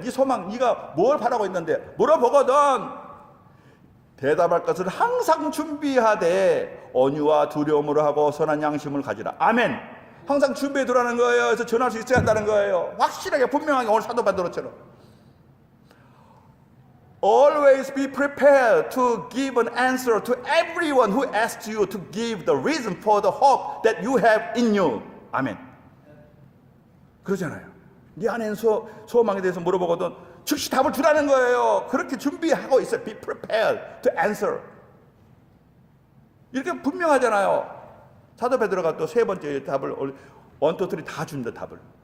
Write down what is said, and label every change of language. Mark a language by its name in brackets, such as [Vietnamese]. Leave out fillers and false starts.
[Korean] 네 소망, 네가 뭘 바라고 있는데? 물어보거든. 대답할 것을 항상 준비하되 온유와 두려움으로 하고 선한 양심을 가지라. 아멘. 항상 준비해 두라는 거예요. 그래서 전할 수 있어야 한다는 거예요. 확실하게 분명하게 오늘 사도 베드로처럼. [English] Always be prepared to give an answer to everyone who asks you to give the reason for the hope that you have in you. [Korean] 아멘. 그러잖아요. 네 안에 있는 소망에 대해서 물어보거든 즉시 답을 주라는 거예요. 그렇게 준비하고 있어요. [English] Be prepared to answer. [Korean] 이렇게 분명하잖아요. 사도 베드로가 또 세 번째 답을 1, 2, 3 다 준다. 답을.